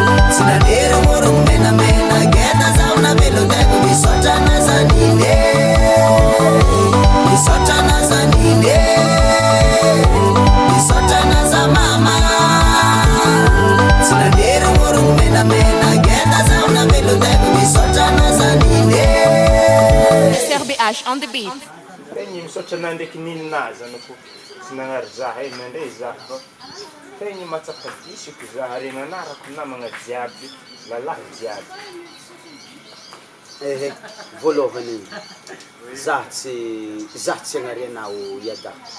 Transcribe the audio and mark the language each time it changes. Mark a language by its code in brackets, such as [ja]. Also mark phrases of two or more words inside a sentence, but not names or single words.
[mg] Tsy nandeha rongorony menamena, ngeda zaho navelon-tena. Misaotra an'aza niny e. Misaotra an'aza Misaotra anazy mama. Tsy nandeha rongorongomena mena, ngeda zaho navelon-tena. Misaotra anazy nine. S R B H [en] on the beat. [mg] Tegny misaotra anahy ndraiky nininazy anako. Tsy nagnary za, hey, nandray za fa tegny matsapa disiko za, ary nanarako namagna jiaby, lalahy jiaby. Ehe, voalohany, za tsy, za tsy hanary anao iada.